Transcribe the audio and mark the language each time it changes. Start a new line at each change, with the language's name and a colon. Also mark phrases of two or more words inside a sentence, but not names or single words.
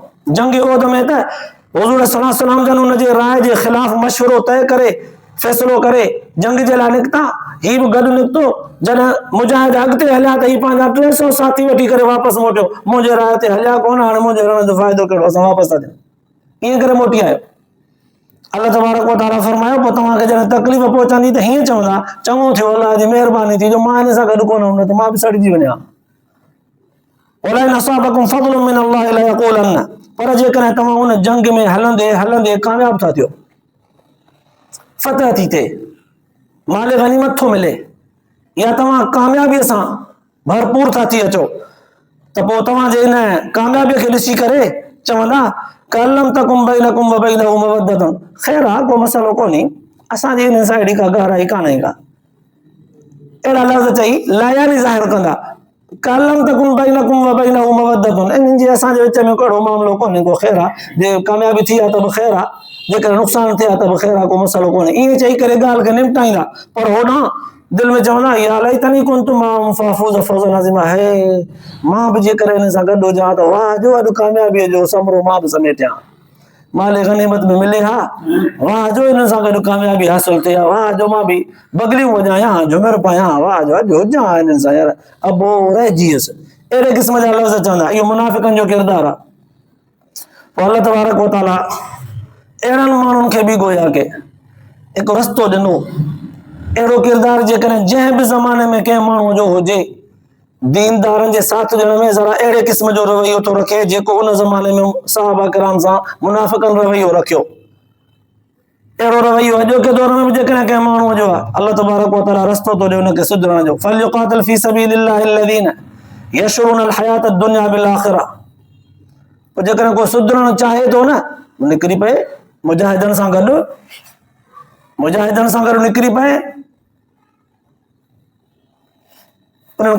Sindhi: जंग ओद में त हुज़ूर
Arabic: صلى الله عليه وسلم
Sindhi: जन उन जे राय जे ख़िलाफ़ मशवरो तय करे फ़ैसिलो करे जंग जे लाइ निकिता, ही बि गॾु निकितो, जॾहिं मुजाहिद अॻिते हलिया त ही पंहिंजा 300 साथी वठी करे वापसि मोटियो, मुंहिंजे राय ते हलिया कोन, हाणे मुंहिंजे रहण जो फ़ाइदो कहिड़ो, असां वापसि था ॾियूं, ईअं करे मोटी आयो।
Arabic: الله تبارك وتعالى
Sindhi: फरमायो पोइ तव्हांखे जॾहिं तकलीफ़ पहुचंदी त हीअं चवंदा चङो थियो अल्लाह जी महिरबानी थी जो मां हिन सां गॾु कोन हुउमि, न त मां बि सड़जी वञा।
Arabic: ولئن أصابكم فضل من الله ليقولن,
Sindhi: पर जेकॾहिं तव्हां उन जंग में हलंदे हलंदे कामयाब था थियो, फतह थी थिए, माल गनीमत थो मिले, या तव्हां कामयाबीअ सां भरपूर था थी अचो, त पोइ तव्हांजे इन कामयाबीअ खे ॾिसी करे चवंदा
Arabic: كأن لم تكن بينكم وبينه مودة,
Sindhi: ख़ैर आहे को मसइलो कोन्हे, असांजी हिन सां अहिड़ी का गहराई कान्हे का, अहिड़ा लफ़्ज़ चई लायानी ज़ाहिर कंदा
Arabic: كأن لم تكن بينكم وبينه مودة,
Sindhi: इन्हनि जे असांजे विच में कहिड़ो मामिलो कोन्हे को ख़ैर आहे, जे कामयाबी थी आहे त बि ख़ैर आहे, जेकर नुक़सान थिया त बि ख़ैर आहे, को मसइलो कोन्हे। ईअं चई करे ॻाल्हि खे निपटाईंदा, पर होॾां दिलि में चवंदा
Arabic: يا ليتني كنت معهم فأفوز فوزا عظيما,
Sindhi: हे मां बि जेकर हिन सां गॾु हुजां त वाह जो अॼु कामयाबीअ जो समरो मां बि समेटियां, माले गनीमत में मिले हा, वाह जो हिन सां गॾु कामयाबी हासिल थिए हा, वाह जो मां बि बगलियूं वॼायां, झुमिर पायां, वाह जो अॼु हुजां हिननि सां यार, अबो रहिजीअसि। अहिड़े क़िस्म जा लफ़्ज़ चवंदा, इहो मुनाफ़िक़नि जो किरदारु आहे। पोइ
Arabic: الله تبارك وتعالى
Sindhi: अहिड़नि माण्हुनि खे बि गोया के हिकु रस्तो ॾिनो, अहिड़ो किरदारु जेकॾहिं जंहिं बि ज़माने में कंहिं माण्हूअ जो हुजे, दीनदारनि जे साथ ॾियण में ज़रा अहिड़े क़िस्म जो रवैयो थो रखे जेको उन ज़माने में सहाबा किराम सां मुनाफ़िक़नि रवैयो रखियो। अहिड़ो रवैयो अॼोके दौर में बि जेकॾहिं कंहिं माण्हूअ जो आहे,
Arabic: الله تبارك وتعالى
Sindhi: रस्तो थो ॾिए हुनखे सुधरण जो।
Arabic: فليقاتل في سبيل الله الذين يشرون الحياة الدنيا بالآخرة.
Sindhi: पोइ जेकॾहिं को सुधरण चाहे थो न, निकिरी पए मुजाहिदनि सां गॾु, मुजाहिदनि सां गॾु निकिरी पए, उन्हनि